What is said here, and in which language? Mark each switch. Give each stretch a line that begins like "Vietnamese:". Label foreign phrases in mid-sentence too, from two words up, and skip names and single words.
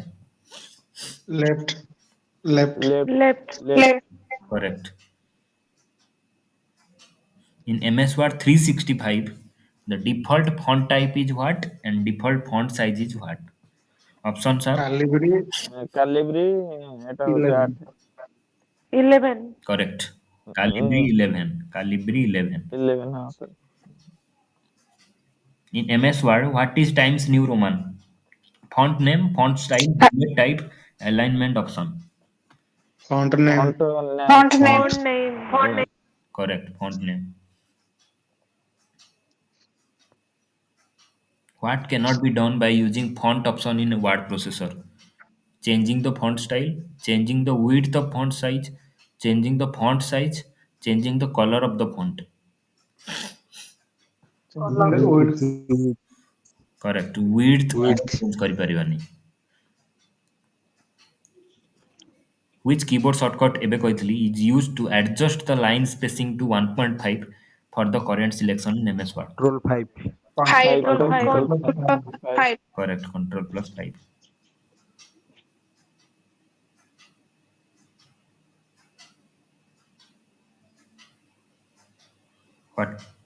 English: Left, left, left Left. left Correct. In MS Word 365, the default font type is what and default font size is what? Options are Calibri,
Odia: Calibri ଏଟା ହଉଛି
English: 11. 8 11. correct. Calibri 11. Calibri 11.
Hindi: 11 हाँ सर
English: In MS Word, what is Times New Roman? Font name, font style, bullet type, alignment option. Font name, font name Font name. Phone name. Correct. Font name. What cannot be done by using font option in a word processor? Changing the font style, changing the width of font size, changing the font size, changing the color of the font. changing the words. Correct. Width width,
Odia: change କରିପାରିବାନି।
English: Which keyboard shortcut
Odia: ଏବେ କହିଥିଲି
English: is used to adjust the line spacing to 1.5 for the current selection in MS Word? Control 5, Five. Control control 5. control five Five. Correct. Control plus 5. What?